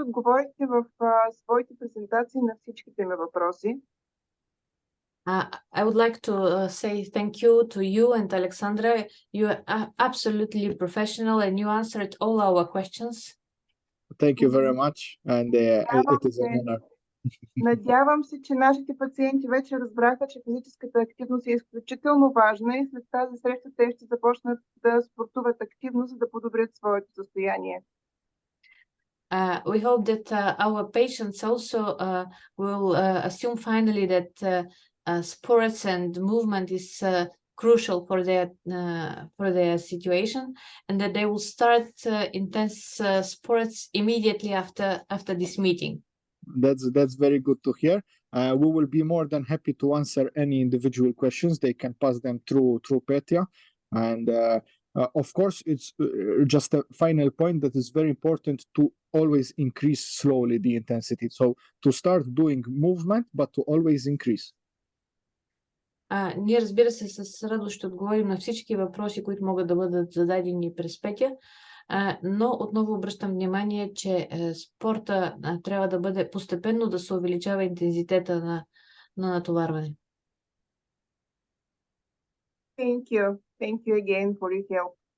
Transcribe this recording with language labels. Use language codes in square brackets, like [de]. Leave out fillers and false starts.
[bg] Отговорихте в своите презентации на всичките ми въпроси. [en] I would like to say thank you to you and Aleksandra. You are absolutely professional and you answered all our questions. Thank you very much, and it is an honor. [bg] Надявам се, че нашите пациенти вече разбраха, че физическата активност е изключително важна и след тази среща те ще започнат да спортуват активно, за да подобрят своето състояние. [en] We hope that our patients also will assume finally that sports and movement is crucial for their situation, and that they will start intense sports immediately after this meeting. That's very good to hear. We will be more than happy to answer any individual questions. They can pass them through Petya, and of course, it's just a final point that is very important to always increase slowly the intensity. So to start doing movement, but to always increase. [bg] Ние, разбира се, с радост ще отговорим на всички въпроси, които могат да бъдат зададени през Петя, но отново обръщам внимание, че спорта трябва да бъде постепенно да се увеличава интензитета на натоварване. [en] Thank you. Thank you again for your help.